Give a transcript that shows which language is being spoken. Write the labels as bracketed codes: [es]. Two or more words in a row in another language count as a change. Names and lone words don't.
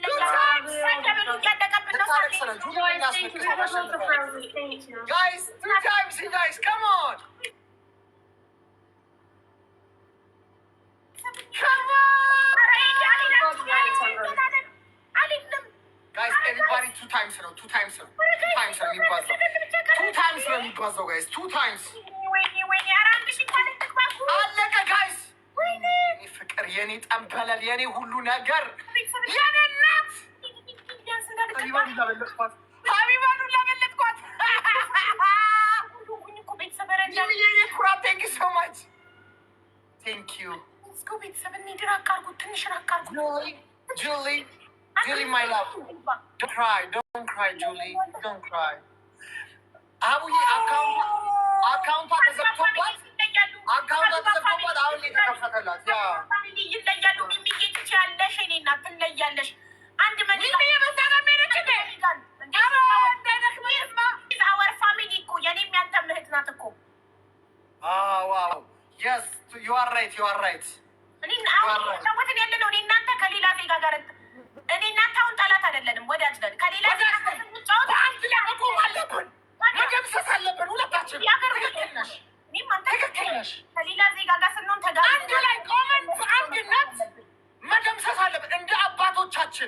[en] Guys, 2 times, you guys. Come on. Guys, everybody 2 times. [am] 2 times የሚባዛው 2 times ነው የሚባዛው guys 2 times አለቀ guys። ወይኔ ፍቅር የኔ ጠንበለል የኔ ሁሉ ነገር የኔ እናት ሀቢባኑ ለበለጥኳት [en] Thank you so much. Thank you. Let's go [am] ቤተሰብ እንሂድ። ራቅ አድርጉት፣ ትንሽ ራቅ አድርጉት። [en] Julie, my love. Don't cry, Julie. Don't cry. [am] አቡዬ አካውንቷ ተዘግቶባት አሁን የተከፈተላት ያ ይለያሉ። ሚሚዬ ትችያለሽ፣ እኔ እናት ትለያለሽ። አንድ [en] our family [am] እኮ የኔም ያንተም እህት ናት እኮ። [en] wow. Yes, you are right. [am] እኔ ያለ ነው። እኔ እናንተ ከሌላ ዜጋ ጋር እኔ እናንተ አሁን ጠላት አይደለንም፣ ወዳጅ ነን። ከሌላ ዜጋ ጋር ስንጫወት አንድ ላይ መቆም አለብን፣ መደምሰስ አለብን ሁለታችን። ትክክል ነሽ። ከሌላ ዜጋ ጋር ስንሆን አንድ ላይ ቆመን በአንድነት መደምሰስ አለብን እንደ አባቶቻችን።